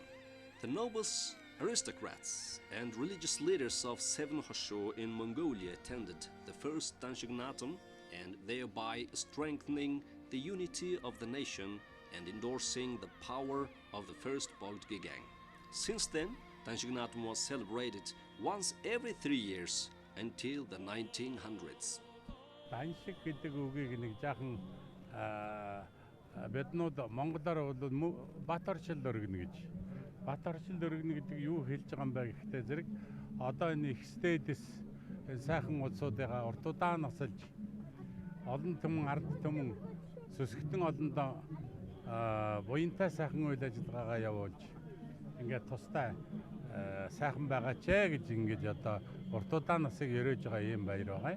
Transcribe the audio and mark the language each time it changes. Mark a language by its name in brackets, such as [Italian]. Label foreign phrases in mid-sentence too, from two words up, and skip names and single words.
[English] The nobles, aristocrats and religious leaders of Seven Hosho in Mongolia attended the first Danshig Naadam, and thereby strengthening the unity of the nation and endorsing the power of the first Bogd Gegang. Since then, Danshig Naadam was celebrated once every 3 years until the 1900s. [Mongolian] Даншиг гэдэг үгийг нэг жаахан биднүүд монголоор бол бат оршил өргөнө гэж. Бат оршил өргөнө гэдэг юу хэлж байгаа юм бэ гэхдээ зэрэг одоо энэ их стэдэс сайхан улсуудыгаа уртудаа насалж олон түмэн ард түмэн сүсгтэн олондоо буянтай сайхан үйл ажиллагаагаа явуулж ингээд тустай сайхан байгаач гэж ингэж одоо уртудаа насыг өрөөж байгаа юм баяр байгаа.